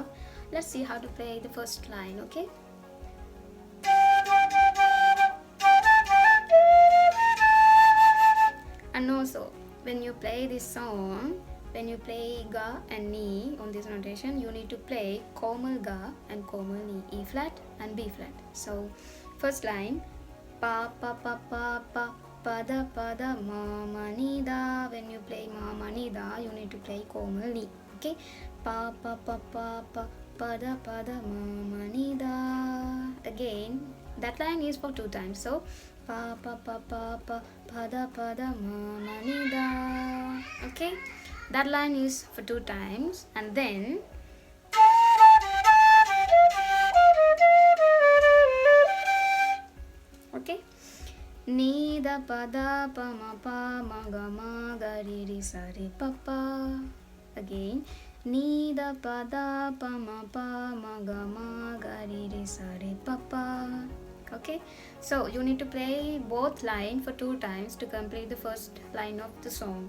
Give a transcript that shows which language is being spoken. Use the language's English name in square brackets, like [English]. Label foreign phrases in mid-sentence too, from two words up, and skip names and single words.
[English] Let's see how to play the first line, okay? And also, when you play this song, when you play ga and ni on this notation, you need to play [Hindi] komal ga [English] and [Hindi] komal ni, [English] E flat and B flat. So first line, pa pa pa pa pa pada pada ma ma ni da. When you play ma ma ni da, you need to play [Hindi] komal ni, [English] okay? Pa pa pa pa pa pada pada ma ma ni da. Again, that line is for 2 times. So pa pa pa pa pa pada pada ma ma ni da. Okay, that line is for 2 times. And then okay, ni da pa da pa ma ga ri ri sa re pa pa. Again, ni da pa da pa ma ga ri ri sa re pa pa. Okay, so you need to play both lines for 2 times to complete the first line of the song.